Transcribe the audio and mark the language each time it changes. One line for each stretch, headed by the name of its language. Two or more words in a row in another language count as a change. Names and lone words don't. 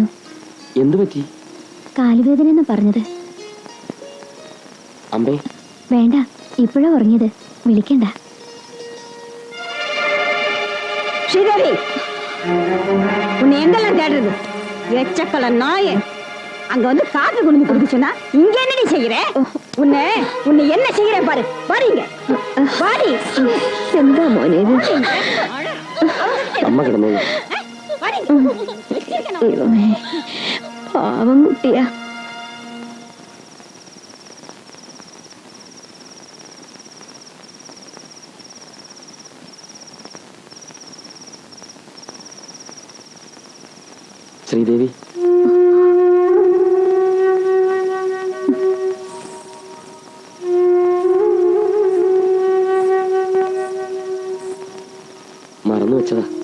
Malayalam: എന്തു പറ്റി? കാലുവേദന എന്ന് പറഞ്ഞത്. അമ്പേ വേണ്ട, ഇപ്പോഴാ ഉറങ്ങിയത്, വിളിക്കണ്ട.
Tamil: ஸ்ரீதேவி, உன்னை எங்கெல்லாம் தேடுறது? எச்சக்கல நாயே, அங்க வந்து காப்பி குடிஞ்சு கொடுக்க சொன்னா இங்க என்னடி செய்யற? உன்னை என்ன செய்யறேன் பாரு. பாருங்க பாடி.
Malayalam: എന്താ മോനെ ഇത്? അമ്മ കിടന്നോളൂ. ദൈവമേ, പാവം കുട്ടിയാ. ശ്രീദേവി, മറന്നു വെച്ചതാ.